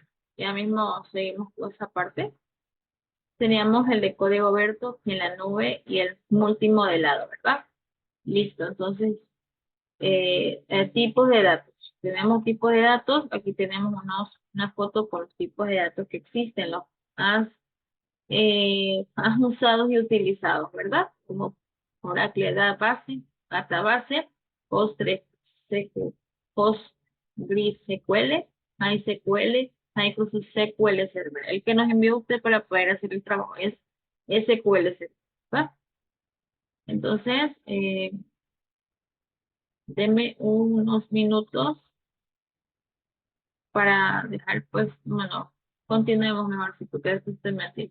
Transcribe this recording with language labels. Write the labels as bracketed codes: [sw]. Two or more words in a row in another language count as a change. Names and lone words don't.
[es] Ya mismo seguimos con esa parte. Teníamos el de código abierto en la nube y el multimodelado, ¿verdad? Listo, entonces, tipos de datos. Tenemos tipos de datos, aquí tenemos una foto con los tipos de datos que existen, los más, más usados y utilizados, ¿verdad? Como Oracle Database, Database, PostgreSQL, PostgreSQL, MySQL, Microsoft SQL Server. El que nos envió usted para poder hacer el trabajo es SQL Server, ¿verdad? Entonces, deme unos minutos para dejar, pues, bueno, continuemos mejor si ustedes sistematic.